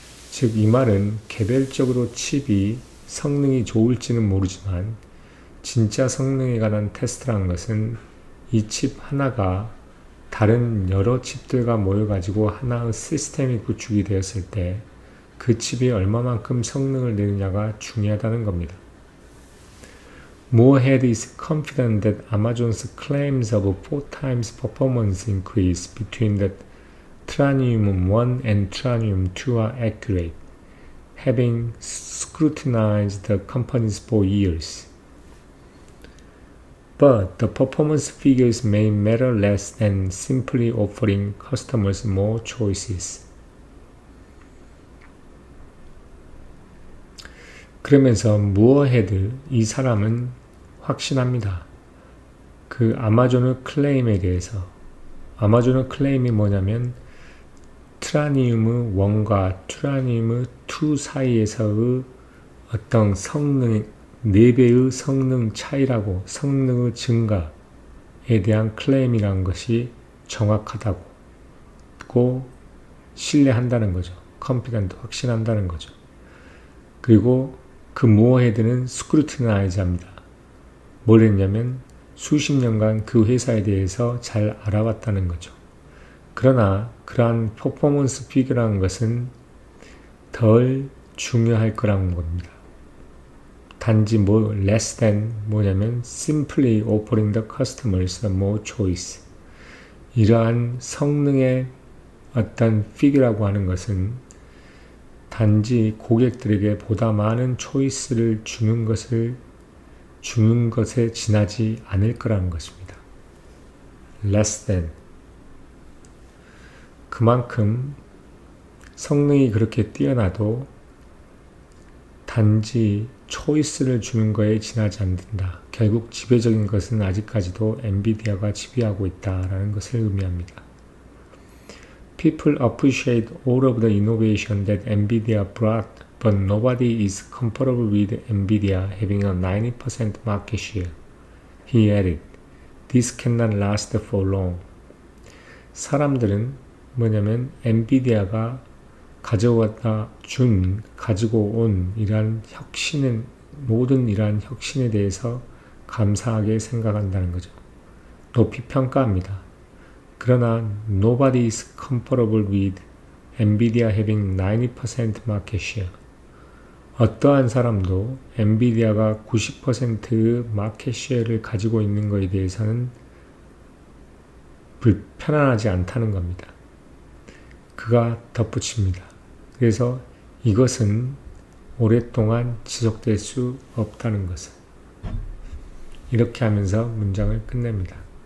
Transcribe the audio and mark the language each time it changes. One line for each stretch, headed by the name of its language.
Korean: 즉 이 말은 개별적으로 칩이 성능이 좋을지는 모르지만 진짜 성능에 관한 테스트라는 것은 이 칩 하나가 다른 여러 칩들과 모여가지고 하나의 시스템이 구축이 되었을 때 그 칩이 얼마만큼 성능을 내느냐가 중요하다는 겁니다.
English: Moorhead is confident that Amazon's claims of 4 times performance increase between the Trainium 1 and Trainium 2 are accurate, having scrutinized the companies for years. But the performance figures may matter less than simply offering customers more choices.
Korean: 그러면서 무어헤드, 이 사람은 확신합니다. 그 아마존의 클레임에 대해서, 아마존의 클레임이 뭐냐면 트라니움의 1과 트라니움의 2 사이에서의 어떤 성능, 4배의 성능 차이라고, 성능의 증가에 대한 클레임이라는 것이 정확하다고 신뢰한다는 거죠. confident, 확신한다는 거죠. 그리고 그 모어헤드는 스크루티나이즈합니다. 뭘 했냐면 수십 년간 그 회사에 대해서 잘 알아왔다는 거죠. 그러나 그러한 퍼포먼스 피규어라는 것은 덜 중요할 거라는 겁니다.
English: 단지 less than
Korean: 뭐냐면
English: simply offering the customers more choice.
Korean: 이러한 성능의 어떤 피규어라고 하는 것은 단지 고객들에게 보다 많은 초이스를 주는 것에 지나지 않을 거라는 것입니다.
English: less than.
Korean: 그만큼 성능이 그렇게 뛰어나도 단지 초이스를 주는 거에 지나지 않는다. 결국 지배적인 것은 아직까지도 엔비디아가 지배하고 있다라는 것을 의미합니다.
English: People appreciate all of the innovation that NVIDIA brought, but nobody is comparable with NVIDIA having a 90% market share. He added, This cannot last for long.
Korean: 사람들은 뭐냐면 엔비디아가 가지고 온 이러한 혁신은, 모든 이러한 혁신에 대해서 감사하게 생각한다는 거죠. 높이 평가합니다.
English: 그러나 nobody is comparable with NVIDIA having 90% market share.
Korean: 어떠한 사람도 엔비디아가 90%의 마켓 쉐어를 가지고 있는 것에 대해서는 불편하지 않다는 겁니다. 그가 덧붙입니다. 그래서 이것은 오랫동안 지속될 수 없다는 것을 이렇게 하면서 문장을 끝냅니다.